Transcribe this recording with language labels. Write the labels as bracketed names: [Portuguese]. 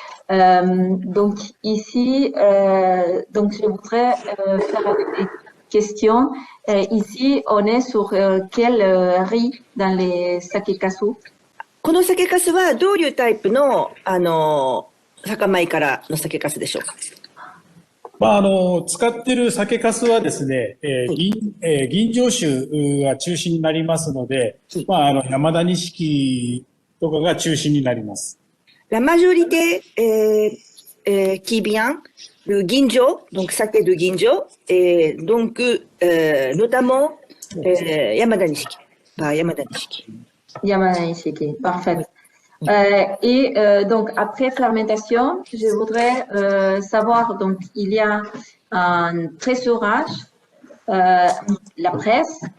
[French] Donc ici, donc je voudrais faire des questions. Ici, on est sur quel riz dans les sakekasu? [Japanese] この酒粕はどういうタイプの酒米からの酒粕でしょうか。使っている酒粕はですね、吟醸酒が中心になりますので、山田錦とかが中心になります。 [French] La majorité qui vient le ginjo, donc saké de ginjo, et donc notamment Yamada Nishiki. Yamada Nishiki. Yamada Nishiki, parfait. Et donc après fermentation, je voudrais savoir, donc il y a un tressurage, la presse,